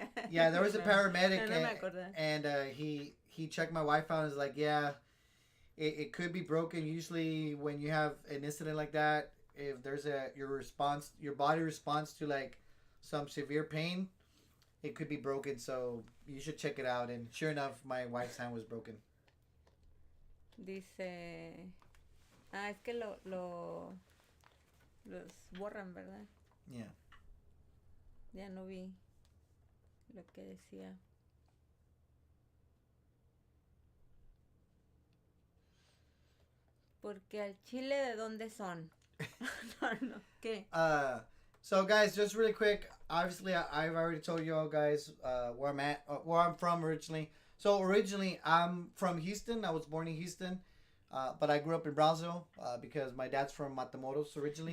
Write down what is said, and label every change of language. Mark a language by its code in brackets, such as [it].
[en] Yeah, there was a paramedic, and he checked my wife out and was like, yeah, it could be broken. Usually when you have an incident like that, if there's your body responds to like some severe pain, it could be broken. So you should check it out. And sure enough, my wife's hand was broken. [es] Dice, es que los borran, ¿verdad? [en] Yeah. [es] Ya no vi lo que decía. Porque al Chile, ¿de dónde son? No. ¿Qué? [en] So guys, just really quick. Obviously, I've already told you all guys where I'm at, where I'm from originally. So originally, I'm from Houston. I was born in Houston, but I grew up in Brownsville because my dad's from Matamoros originally.